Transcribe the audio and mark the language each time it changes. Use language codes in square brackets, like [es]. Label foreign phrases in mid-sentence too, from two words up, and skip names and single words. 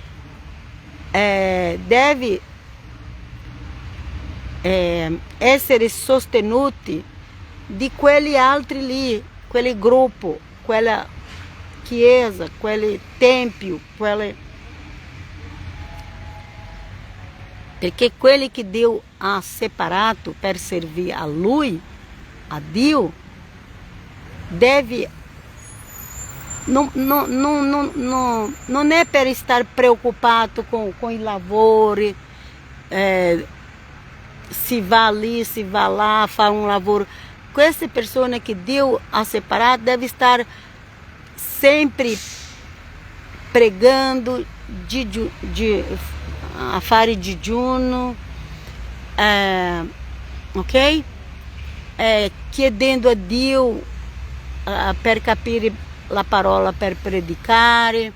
[it] deve essere sostenuti di quelli altri lì, quel gruppo, quella chiesa, quel tempio, perché quelli che Dio ha separato per servire a Lui, a Dio, deve non è per estar preoccupato com i lavori, [pt] se va ali, se va lá, faz lavoro. [it] Queste persone che Dio ha separato deve [pt] estar sempre pregando, [it] a fare digiuno, ok? Chiedendo a Dio per capire la parola, per predicare.